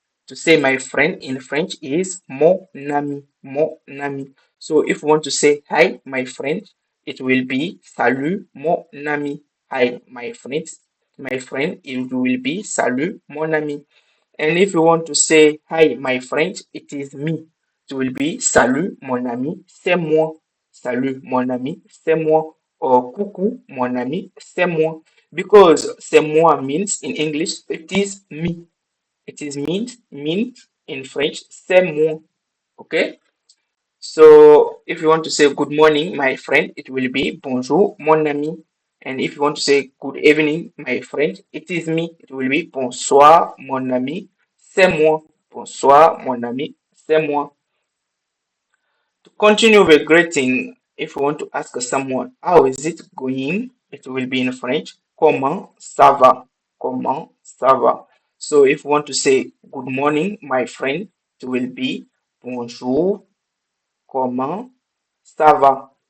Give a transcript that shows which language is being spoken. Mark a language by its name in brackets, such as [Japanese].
[English] To say my friend in French is [French] mon ami, mon ami. [English] So if you want to say hi, my friend, it will be [French] salut, mon ami. [English] Hi, my friend, it will be [French] salut, mon ami. [English] And if you want to say hi, my friend, it is me. [French] It will be salut, mon ami, c'est moi. Salut, mon ami, c'est moi. Or coucou, mon ami, c'est moi. [English] Because [French] c'est moi [English] means in English, it is me. It is means in French, [French] c'est moi. [English] Okay? So if you want to say good morning, my friend, it will be [French] bonjour, mon ami. [English] And if you want to say good evening, my friend, it is me. It will be [French] bonsoir, mon ami, c'est moi. Bonsoir, mon ami, c'est moi. [English] To continue the greeting, if you want to ask someone, how is it going? It will be in French, [French] comment ça va? Comment ça va? [English] So if you want to say good morning, my friend, it will be [French] bonjour, comment ça va?